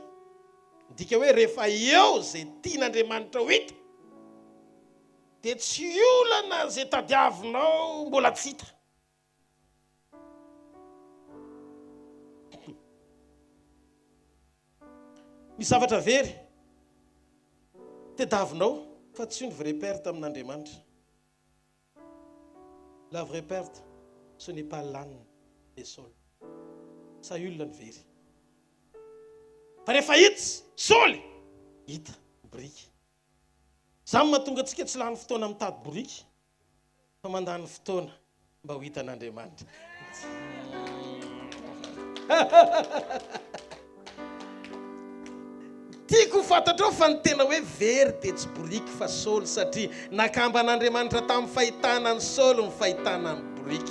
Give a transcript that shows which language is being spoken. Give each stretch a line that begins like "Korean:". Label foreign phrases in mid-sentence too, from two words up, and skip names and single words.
Malagasy: Ndika hoe rehefa eo zay tian'Andriamanitra ho hita dia tsy olana zay tadiavinao mbola tsy hita. Misy zavatra very tadiavinao fa tsy
French: une vraie perte
Malagasy: amin'Andriamanitra.
French: La vraie perte, ce n'est pas l'âne et Saul.
Malagasy: Sa olona ny very. Fa rehefa hita Saoly hita boriky. Zany mahatonga antsika tsy lany fotoana mitady boriky fa mandany fotoana mba ho hitan'Andriamanitra. Tiako fantatrao fa ny tena hoe very dia tsy boriky fa Saoly satria nakamban'Andriamanitra tamin'ny fahitana ny Saoly ny fahitana ny boriky.